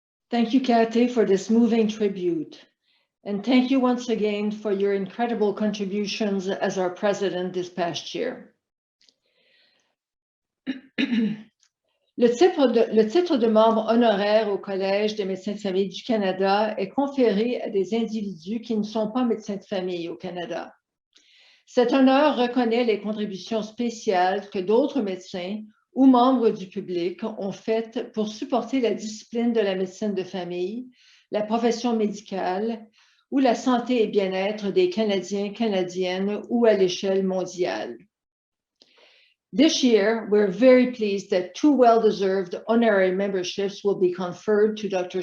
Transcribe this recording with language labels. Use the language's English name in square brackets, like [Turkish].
[English] Thank you, Kathy, for this moving tribute. And thank you once again for your incredible contributions as our president this past year. [French] Le titre de membre honoraire au Collège des médecins de famille du Canada est conféré à des individus qui ne sont pas médecins de famille au Canada. Cet honneur reconnaît les contributions spéciales que d'autres médecins ou membres du public ont faites pour supporter la discipline de la médecine de famille, la profession médicale ou la santé et bien-être des Canadiens, Canadiennes ou à l'échelle mondiale. [English] This year, we're very pleased that two well-deserved honorary memberships will be conferred to Dr.